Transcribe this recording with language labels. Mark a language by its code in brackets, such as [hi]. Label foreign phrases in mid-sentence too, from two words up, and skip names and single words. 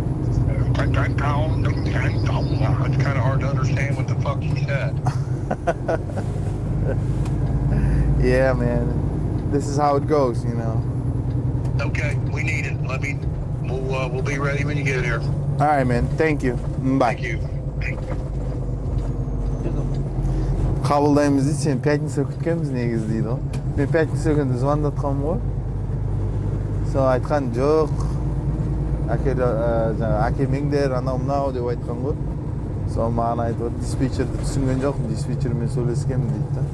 [en] It's kind of hard to understand what the fuck he said. Yeah, man. This is how it goes, you know. Okay, we need it. We'll be ready when you get here. All right, man. Thank you. Bye. Thank you. [kk] Қабылдаймыз дейді, сен пятница күткенбіз негізі дейді ғой. Мен пятница күні звондатқанмын ғой. Сол айтқан жоқ. Әкелмеңдер, анау мынау деп айтқан ғой. Сол маған айтып отыр, диспетчерді түсінген жоқпын, диспетчермен сөйлескенмін дейді да.